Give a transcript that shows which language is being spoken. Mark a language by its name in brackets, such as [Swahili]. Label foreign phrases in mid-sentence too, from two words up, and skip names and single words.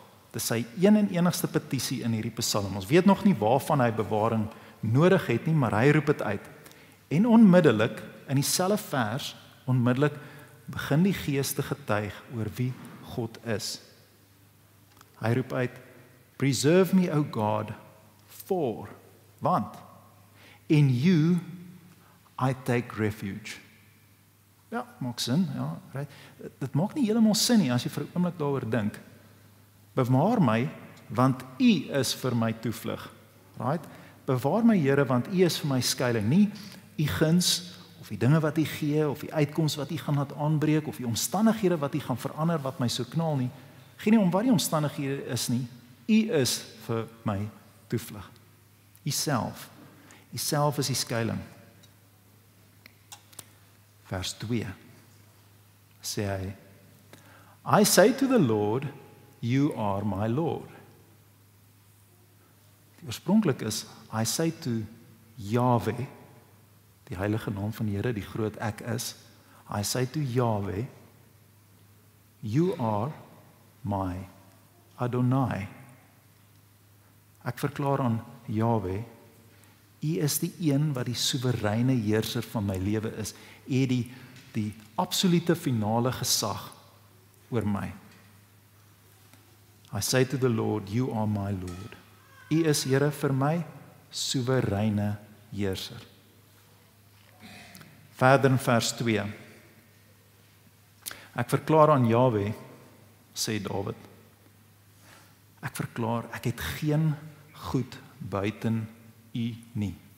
[Afrikaans] Dis sy een en enigste petisie in hierdie Psalm. Ons weet nog nie waarvan hy bewaring nodig het nie, maar hy roep dit uit. En onmiddellik in dieselfde vers, onmiddellik begin die Gees te getuig oor wie God is. Hy roep uit, [English] preserve me, O God, for, want, in you I take refuge. [Afrikaans] Ja, maak sin, ja, right. Dit maak nie heeltemal sin nie as jy vir 'n oomblik daaroor dink. Bewaar my, want U is vir my toevlug. Right? Bewaar my, Here, want U is vir my skuilings, nie U guns of die dinge wat U gee of die uitkoms wat U gaan laat aanbreek of die omstandighede wat U gaan verander wat my so knaal nie. Geen nie om wat die omstandighede is nie. U is vir my toevlug. U self. U self is die skuilings. Vers 2 sê hy, [English] I say to the Lord, you are my Lord. [Afrikaans] Die oorspronklik is, [English] I say to Yahweh, [Afrikaans] die heilige naam van die Here, die groot ek is, [English] I say to Yahweh, you are my Adonai. [Afrikaans] Ek verklaar aan Yahweh, U is die een wat die soewereine heerser van my lewe is. U het die absolute finale gesag oor my. [English] I say to the Lord, you are my Lord. [Afrikaans] U is, Here, vir my soewereine heerser. Verder in vers 2. Ek verklaar aan Jahwe, sê Dawid. Ek verklaar, ek het geen goed buiten U nie.